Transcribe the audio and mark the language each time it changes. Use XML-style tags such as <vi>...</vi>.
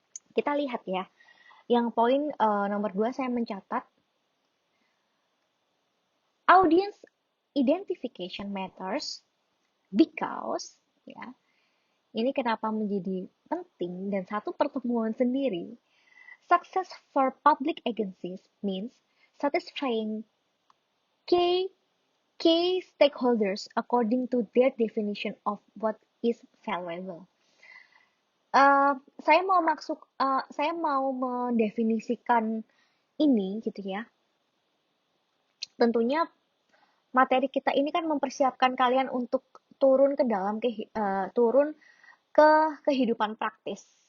<id>Kita lihat ya, yang poin nomor 2 saya mencatat</id> <en>audience identification matters because</en> <id>ya ini kenapa menjadi penting dan satu pertemuan sendiri.</id> <en>Success for public agencies means satisfying key key stakeholders according to their definition of what is valuable.</en> <id>Saya mau mendefinisikan ini gitu ya. Tentunya materi kita ini kan mempersiapkan kalian untuk turun ke dalam turun ke kehidupan praktis.</id>